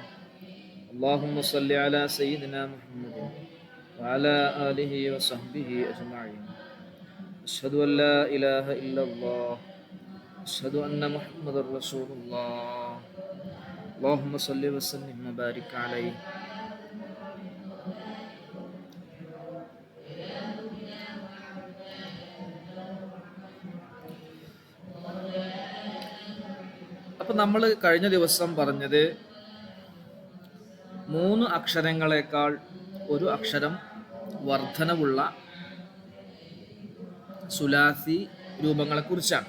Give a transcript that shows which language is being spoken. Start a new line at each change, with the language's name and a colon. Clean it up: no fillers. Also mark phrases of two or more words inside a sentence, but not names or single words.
Arabic: اللهم صل على سيدنا محمد وعلى آله وصحبه أجمعين. أشهد أن لا إله إلا الله. أشهد أن محمد رسول الله. اللهم صل وسلم وبارك عليه.
Malayalam: അപ്പം നമ്മൾ കഴിഞ്ഞ ദിവസം പറഞ്ഞത് 3 അക്ഷരങ്ങളെക്കാൾ ഒരു അക്ഷരം വർധനവുള്ള സുലാസി രൂപങ്ങളെക്കുറിച്ചാണ്.